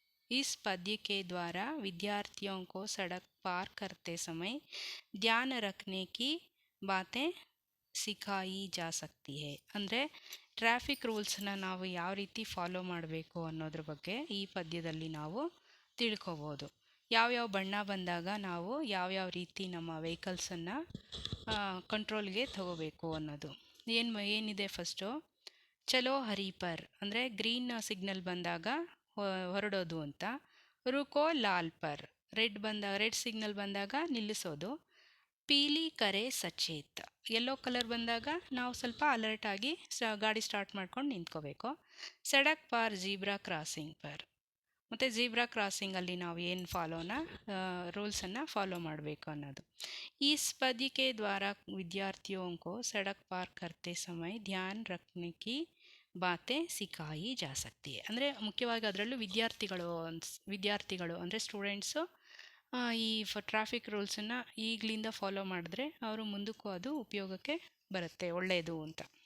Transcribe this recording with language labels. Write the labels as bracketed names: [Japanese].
[Hindi] इस पद्य के द्वारा विद्यार्थियों को सड़क पार करते समय ध्यान रखने की बातें ಸಿಖಾಯಿ जा सकती है. [Kannada] ಅಂದರೆ ಟ್ರಾಫಿಕ್ ರೂಲ್ಸ್ನ ನಾವು ಯಾವ ರೀತಿ ಫಾಲೋ ಮಾಡಬೇಕು ಅನ್ನೋದ್ರ ಬಗ್ಗೆ ಈ ಪದ್ಯದಲ್ಲಿ ನಾವು ತಿಳ್ಕೊಬೋದು. ಯಾವ್ಯಾವ ಬಣ್ಣ ಬಂದಾಗ ನಾವು ಯಾವ್ಯಾವ ರೀತಿ ನಮ್ಮ ವೆಹಿಕಲ್ಸನ್ನು ಕಂಟ್ರೋಲ್ಗೆ ತಗೋಬೇಕು ಅನ್ನೋದು. ಏನಿದೆ ಫಸ್ಟು, [Hindi] ಚಲೋ ಹರಿಪರ್ [Kannada] ಅಂದರೆ ಗ್ರೀನ್ ಸಿಗ್ನಲ್ ಬಂದಾಗ ಹೊರಡೋದು ಅಂತ. [Hindi] ರುಕೋ ಲಾಲ್ ಪರ್ [Kannada] ರೆಡ್ ಸಿಗ್ನಲ್ ಬಂದಾಗ ನಿಲ್ಲಿಸೋದು. [Hindi] ಪೀಲಿ ಕರೆ ಸಚೇತ್ [Kannada] ಯೆಲ್ಲೋ ಕಲರ್ ಬಂದಾಗ ನಾವು ಸ್ವಲ್ಪ ಅಲರ್ಟ್ ಆಗಿ ಗಾಡಿ ಸ್ಟಾರ್ಟ್ ಮಾಡ್ಕೊಂಡು ನಿಂತ್ಕೋಬೇಕು. [Hindi] ಸಡಕ್ ಪಾರ್ ಜೀಬ್ರಾ ಕ್ರಾಸಿಂಗ್ ಪರ್, [Kannada] ಮತ್ತು ಜೀಬ್ರಾ ಕ್ರಾಸಿಂಗಲ್ಲಿ ನಾವು ಏನು ರೂಲ್ಸನ್ನು ಫಾಲೋ ಮಾಡಬೇಕು ಅನ್ನೋದು. [Hindi] इस पद्य के द्वारा विद्यार्थियों को सड़क पार करते समय ध्यान रखने की ಬಾತೆ ಸಿಖಾಯಿ ಜಾ ಸಕ್ತಿ. [Kannada] ಅಂದರೆ ಮುಖ್ಯವಾಗಿ ಅದರಲ್ಲೂ ವಿದ್ಯಾರ್ಥಿಗಳು ಅಂದರೆ ಸ್ಟೂಡೆಂಟ್ಸು ಈ ಟ್ರಾಫಿಕ್ ರೂಲ್ಸನ್ನು ಈಗಲಿಂದ ಫಾಲೋ ಮಾಡಿದ್ರೆ ಅವರು ಮುಂದಕ್ಕೂ ಅದು ಉಪಯೋಗಕ್ಕೆ ಬರುತ್ತೆ, ಒಳ್ಳೆಯದು ಅಂತ.